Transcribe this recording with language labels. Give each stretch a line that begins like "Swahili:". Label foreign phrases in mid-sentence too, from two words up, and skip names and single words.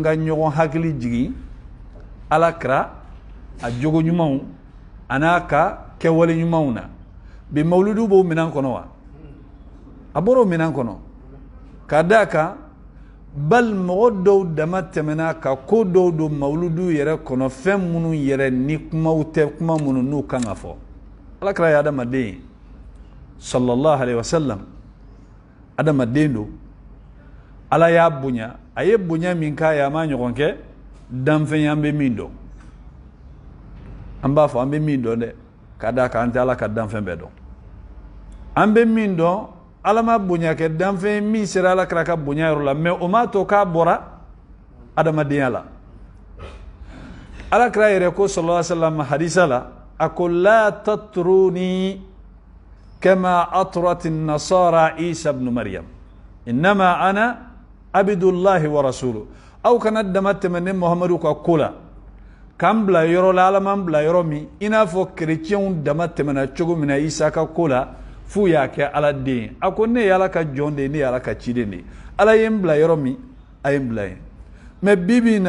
Bambara: ka ɲɔgɔn hakili jigin ala kira a jogo ɲumanw a n'a ka kɛwale ɲumanw na bi mawuludu b'o minɛn kɔnɔ wa a bɔra o minɛn kɔnɔ ka d'a kan bal mɔgɔ dɔw dama tɛmɛna ka ko dɔw don mawuludu yɛrɛ kɔnɔ fɛn minnu yɛrɛ ni kumaw tɛ kuma minnu n'u kan ka fɔ ala kira ye adamaden ye
Arabic: صلى الله عليه وسلم
Bambara: adamaden do ala y'a bonya a ye bonya min k'a ye a ma ɲɔgɔn kɛ danfɛn an bɛ min dɔn an b'a fɔ an bɛ min dɔn dɛ ka d'a kan an tɛ ala ka danfɛn bɛɛ dɔn an bɛ min dɔn ala ma bonya kɛ danfɛn min sera ala kira ka bonya yɔrɔ la mais o m'a to k'a bɔra adamadenya la ala kira yɛrɛ ko
Arabic: صلى الله عليه وسلم
Bambara: hadisa la a ko
Arabic: لا تطروني كما أطرت النصارى عيسى ابن مريم إنما أنا عبد الله ورسوله
Bambara: aw kana dama tɛmɛ muhammadu ka ko la k'an bila yɔrɔ la ala m'an bila yɔrɔ min i n'a fɔ kerecɛnw dama tɛmɛna cogo min na isa ka ko la f'u y'a kɛ ala den a ko ne ye ala ka jɔn de ye ne ye ala ka ciden de ye ala ye n bila yɔrɔ min a ye n bila yen mais bibi in